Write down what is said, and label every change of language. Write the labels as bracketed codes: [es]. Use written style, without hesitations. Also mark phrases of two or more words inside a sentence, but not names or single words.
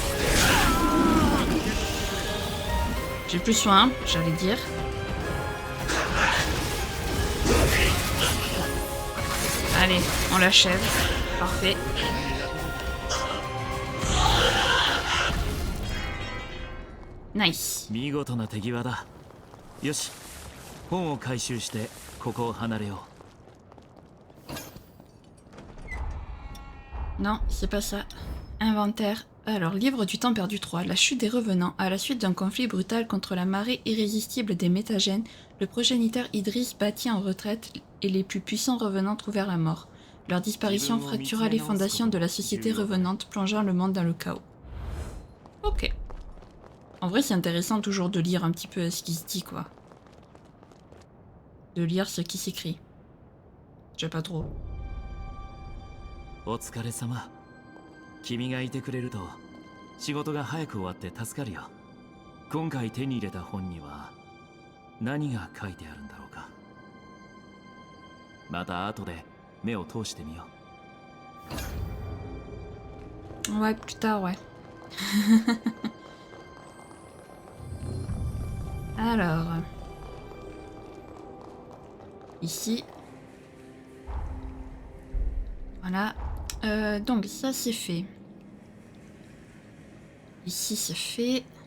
[fr] J'ai plus soin, j'allais dire. Allez, on l'achève. Parfait. Nice. [ja] 見事な手際だ。よし、本を回収してここを離れよう。 [fr] Non, c'est pas ça. Inventaire. Alors, livre du temps perdu 3. La chute des revenants. À la suite d'un conflit brutal contre la marée irrésistible des métagènes, le progéniteur Idris battit en retraite et les plus puissants revenants trouvèrent la mort. Leur disparition fractura les fondations de la société revenante, plongeant le monde dans le chaos. Ok. En vrai, c'est intéressant toujours de lire un petit peu ce qui se dit, quoi. de lire ce qui s'écrit. Je sais pas trop. [ja] お疲れ様。君がいてくれると仕事が早く終わって助かるよ。今回手に入れた本には何が書いてあるんだろうか。また後で目を通してみよう。 [fr] Ouais, plus tard, ouais. Alors, ici, voilà. Donc ça c'est fait. Ici c'est fait.